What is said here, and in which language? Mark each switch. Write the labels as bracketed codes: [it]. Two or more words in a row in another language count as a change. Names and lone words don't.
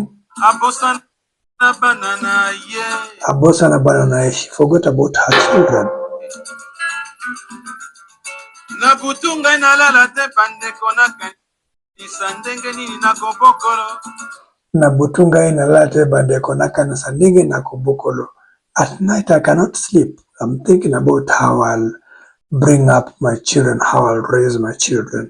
[ln] Abosa na banana. She forgot about her children. Na butunga inalala te bandeko na kanisa ndenge nini na Bokolo. Na butunga inalala te bandeko na kanisa ndenge na Bokolo. [en] At night I cannot sleep. I'm thinking about how I'll bring up my children, how I'll raise my children.